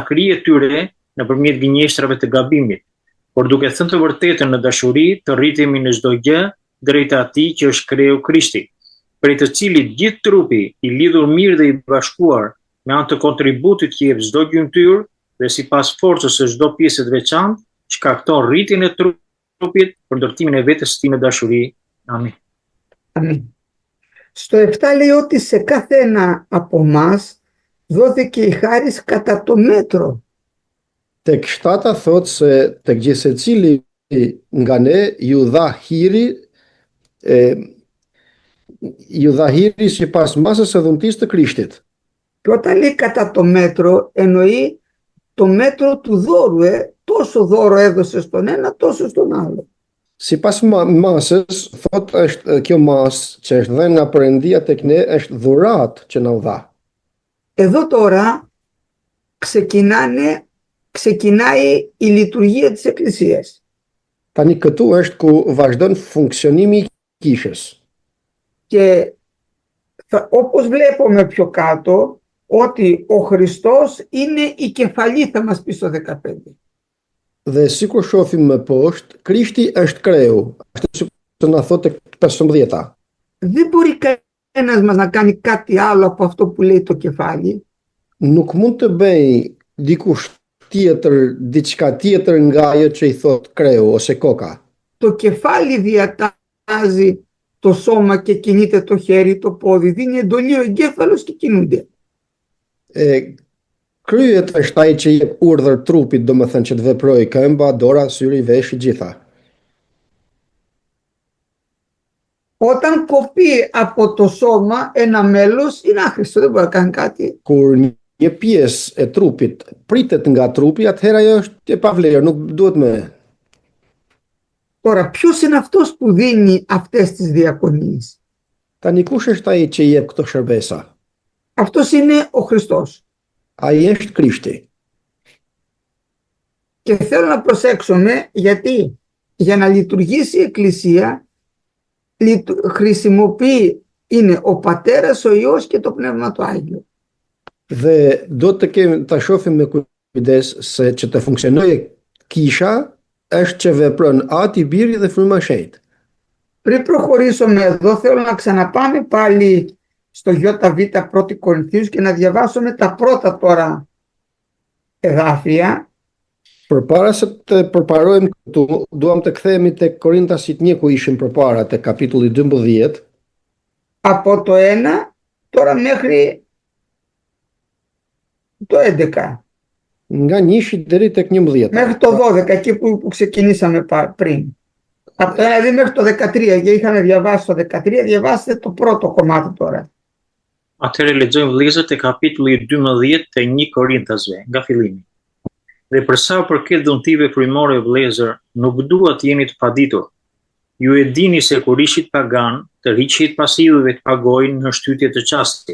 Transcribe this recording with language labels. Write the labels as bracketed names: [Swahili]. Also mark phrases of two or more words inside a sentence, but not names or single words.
[Albanian] e tyre nëpërmjet gënjeshtrave të gabimit, por duke thënë të vërtetën në dashuri, të rritemi në çdo gjë drejt atij që është kreu Krishti, prej të cilit gjithë trupi i lidhur mirë dhe i bashkuar me anë të kontributit që jep çdo gjymtyr dhe sipas forcës së çdo pjesë të veçantë, shkakton rritjen e trupit për ndërtimin e vetes së tij në dashuri. Amin. [Greek] Αμήν. Στο 7 λέει ότι σε κάθε ένα από εμάς δόθηκε η χάρις κατά το μέτρο. [Albanian] Tek 7 thotë se tek gjithë secili nga ne ju dha hiri sipas masës së dhuntisë të Krishtit. [Greek] Και όταν λέει κατά το μέτρο, εννοεί το μέτρο του δώρου. Τόσο δώρο έδωσε στον ένα, τόσο στον άλλο. [Albanian] Sipas masës, thotë është kjo masë që është dhënë nga Perëndia tek ne është dhuratë që na u dha. [Greek] Εδώ τώρα ξεκινάει η λειτουργία της Εκκλησίας. [Albanian] Tani këtu është ku vazhdon funksionimi i kishës. [Greek] Και όπως βλέπουμε πιο κάτω, ότι ο Χριστός είναι η κεφαλή, θα μας πει στο 15. [Albanian] Dhe sikur shohim më poshtë, Krishti është kreu, ashtu sikur na thotë tek 15. [Greek] Δεν μπορεί κανένας μας να κάνει κάτι άλλο από αυτό που λέει το κεφάλι. [Albanian] Nuk mund të bëj dikush tjetër diçka tjetër nga ajo që i thot kreu ose koka. [Greek] Το κεφάλι διατάζει το σώμα και κινείται το χέρι, το πόδι, δίνει εντολή ο εγκέφαλος και κινούνται. [Albanian] Kryet është ai që jep urdhër trupit, domethënë që të veprojë këmba, dora, syri, veshi, gjitha. [Greek] Όταν κοπεί από το σώμα ένα μέλος, είναι άχρηστο, δεν μπορεί να κάνει κάτι. [Albanian] Kur një pjesë e trupit pritet nga trupi, atëherë ajo është e pavlerë, nuk duhet më. [Greek] Τώρα, ποιος είναι αυτός που δίνει αυτές τις διακονίες? [Albanian] Tani kush është ai që jep këto shërbesa? [Greek] Αυτός είναι ο Χριστός. [Albanian] Ai është Krishti. [Greek] Και θέλω να προσέξουμε γιατί για να λειτουργήσει η Εκκλησία χρησιμοποιεί είναι ο Πατέρας, ο Υιός και το Πνεύμα το Άγιο. [Albanian] Dhe do ta shohim me kujdes se që të funksionojë kisha është që vepron Ati, Biri dhe Fryma e Shenjtë. [Greek] Πριν προχωρήσουμε εδώ, θέλω να ξαναπάμε πάλι στο ΙΒ 1 Κορινθίους και να διαβάσουμε τα πρώτα τώρα εδάφια. [Albanian] Përpara se të përparojmë këtu, duam të kthehemi tek Korintasit 1 ku ishim përpara, tek kapitulli 12. [Greek] Από το 1 τώρα μέχρι το 11. [Albanian] Nga 1 deri tek 11. [Greek] Μέχρι το 12, εκεί που ξεκινήσαμε πριν. Από το 1 δηλαδή μέχρι το 13, και είχαμε διαβάσει το 13, διαβάστε το πρώτο κομμάτι τώρα. [Albanian] Atëherë lexojmë vëllezër te kapitulli 12 të 1 Korintasve, nga fillimi. Dhe për sa përket dhuntive frymore vëllezër, nuk dua të jeni të paditur. Ju e dini se kur ishit pagan, të riqit pas idhujve të pagojnë në shtytje të qastit.